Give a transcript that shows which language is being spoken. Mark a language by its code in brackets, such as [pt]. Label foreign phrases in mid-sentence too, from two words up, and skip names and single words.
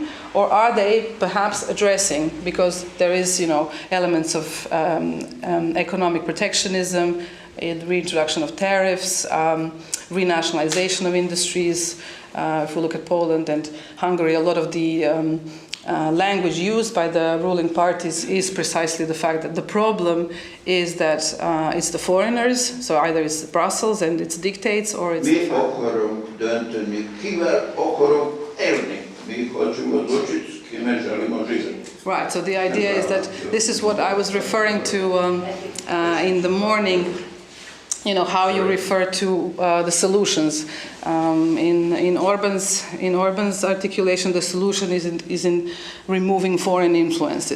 [en] Or are they perhaps addressing, because there is, elements of economic protectionism, reintroduction of tariffs, renationalization of industries. If we look at Poland and Hungary, a lot of the language used by the ruling parties is precisely the fact that the problem is that it's the foreigners, so either it's Brussels and its dictates, or it's [hu] Mi akarunk dönteni, kivel akarunk élni. [hr] Mi hoćemo odlučiti s kime želimo živjeti. [en] Right, so the idea is that this is what I was referring to in the morning, how you refer to the solutions. In Orban's articulation, the solution is in removing foreign influences.